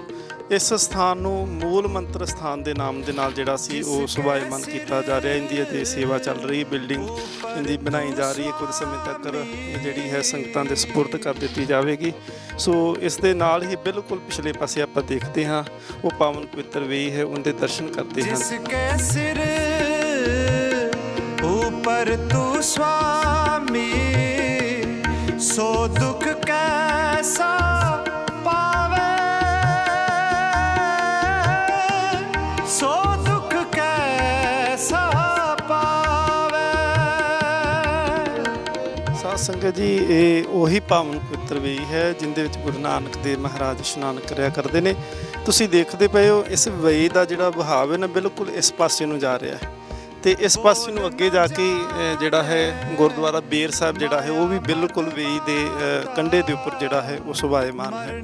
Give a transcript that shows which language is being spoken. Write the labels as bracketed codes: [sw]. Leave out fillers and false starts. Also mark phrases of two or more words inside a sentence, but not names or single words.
[pa] ਇਸ ਸਥਾਨ ਨੂੰ ਮੂਲ ਮੰਤਰ ਸਥਾਨ ਦੇ ਨਾਮ ਦੇ ਨਾਲ ਜਿਹੜਾ ਸੀ ਉਹ ਸੁਭਾਇਮਾਨ ਕੀਤਾ ਜਾ ਰਿਹਾ। ਇਹਦੀ ਅਜੇ ਸੇਵਾ ਚੱਲ ਰਹੀ, ਬਿਲਡਿੰਗ ਇਹਦੀ ਬਣਾਈ ਜਾ ਰਹੀ ਹੈ। ਕੁਝ ਸਮੇਂ ਤੱਕ ਇਹ ਜਿਹੜੀ ਹੈ ਸੰਗਤਾਂ ਦੇ ਸਪੁਰਦ ਕਰ ਦਿੱਤੀ ਜਾਵੇਗੀ। ਸੋ ਇਸ ਦੇ ਨਾਲ ਹੀ ਬਿਲਕੁਲ ਪਿਛਲੇ ਪਾਸੇ ਆਪਾਂ ਦੇਖਦੇ ਹਾਂ ਉਹ ਪਾਵਨ ਪਵਿੱਤਰ ਵੇਈ ਹੈ, ਉਹਦੇ ਦਰਸ਼ਨ ਕਰਦੇ ਹਾਂ। [hi] जिसके सिर ऊपर तू स्वामी, सो दुख कैसा पावे, सो दुख कैसा पावे। [pa] ਸਾਧ ਸੰਗਤ ਜੀ, ਇਹ ਉਹੀ ਪਾਵਨ ਪਵਿੱਤਰ ਵੇਈ ਹੈ ਜਿੰਦੇ ਵਿੱਚ ਗੁਰੂ ਨਾਨਕ ਦੇਵ ਮਹਾਰਾਜ ਇਸ਼ਨਾਨ ਕਰਿਆ ਕਰਦੇ ਨੇ। ਤੁਸੀਂ ਦੇਖਦੇ ਪਏ ਹੋ ਇਸ ਵੇਈ ਦਾ ਜਿਹੜਾ ਵਹਾਅ ਹੈ ਨਾ ਬਿਲਕੁਲ ਇਸ ਪਾਸੇ ਨੂੰ ਜਾ ਰਿਹਾ ਹੈ ਤੇ ਇਸ ਪਾਸੇ ਨੂੰ ਅੱਗੇ ਜਾ ਕੇ ਜਿਹੜਾ ਹੈ ਗੁਰਦੁਆਰਾ ਬੇਰ ਸਾਹਿਬ ਜਿਹੜਾ ਹੈ ਉਹ ਵੀ ਬਿਲਕੁਲ ਵੇਈ ਦੇ ਕੰਢੇ ਦੇ ਉੱਪਰ ਜਿਹੜਾ ਹੈ ਉਹ ਸੁਭਾਇਮਾਨ ਹੈ।